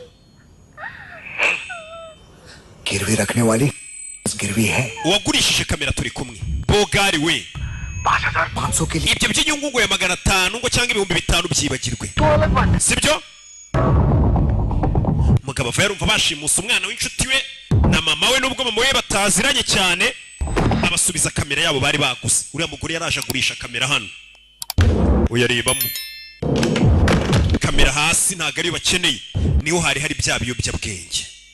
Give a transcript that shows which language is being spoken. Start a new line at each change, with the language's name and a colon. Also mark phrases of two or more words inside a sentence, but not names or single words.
Hindi: गिरवी रखने वाली गिरवी है
Kinyarwanda: uwagurishije kamera turi kumwe bogari we
Hindi: 5,500 के लिए
Kinyarwanda: ibyo by'inyungu ngo ya 500 ngo cyangwa ibihumbi 5 byibagirwe sibyo umugabo ava yarumva bashimusa umwana w'inshuti we na mama we nubwo mama we bataziranye cyane abasubiza kamera yabo bari baguze uriya mugore yaraje agurisha kamera hano uyarebamo kamera hasi ntago ari bakeneye niho hari bya biyobyabwenge